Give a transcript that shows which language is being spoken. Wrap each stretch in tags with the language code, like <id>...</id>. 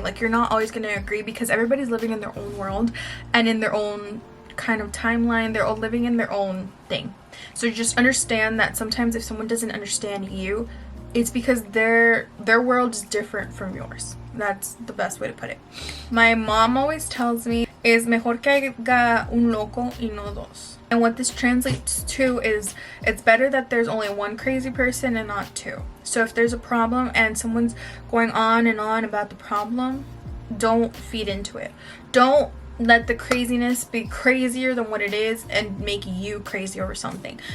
<en>Like you're not always going to agree because everybody's living in their own world and in their own kind of timeline. They're all living in their own thing. So just understand that sometimes if someone doesn't understand you, it's because their world is different from yours. That's the best way to put it. My mom always tells me,</en> <es>es mejor que haya un loco y no dos.</es> <en>And what this translates to is it's better that there's only one crazy person and not two. So if there's a problem and someone's going on and on about the problem, don't feed into it. Don't let the craziness be crazier than what it is and make you crazy over something.</en>